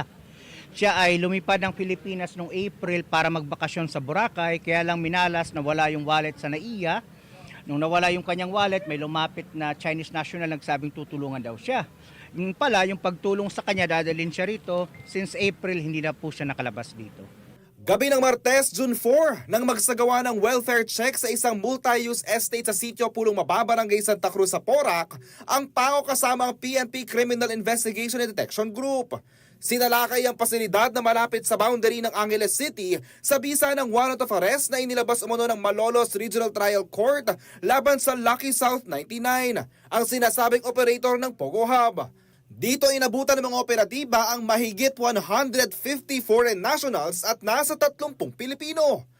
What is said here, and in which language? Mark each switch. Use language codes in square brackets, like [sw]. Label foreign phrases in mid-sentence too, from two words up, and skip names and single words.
[tl] Siya ay lumipad ng Pilipinas noong April para magbakasyon sa Boracay, kaya lang minalas na wala yung wallet sa NAIA. Nung nawala yung kanyang wallet, may lumapit na [en] Chinese national [tl] nagsabing tutulungan daw siya. Yung pala, yung pagtulong sa kanya, dadalhin siya rito. [en] Since April, [tl] hindi na po siya nakalabas dito. Gabi ng Martes, June 4, nang magsagawa ng [en] welfare check [tl] sa isang [en] multi-use estate [tl] sa sitio Pulong Mababarangay Santa Cruz sa Porac, ang PAOK kasama ang PNP Criminal Investigation and Detection Group. Sinalakay ang pasilidad na malapit sa boundary ng Angeles City sa bisa ng [en] warrant of arrest [tl] na inilabas umano ng Malolos Regional Trial Court laban sa Lucky South 99, ang sinasabing operator ng Pogo Hub. Dito inabutan ng mga operatiba ang mahigit 150 [en] foreign nationals [tl] at nasa 30 Pilipino.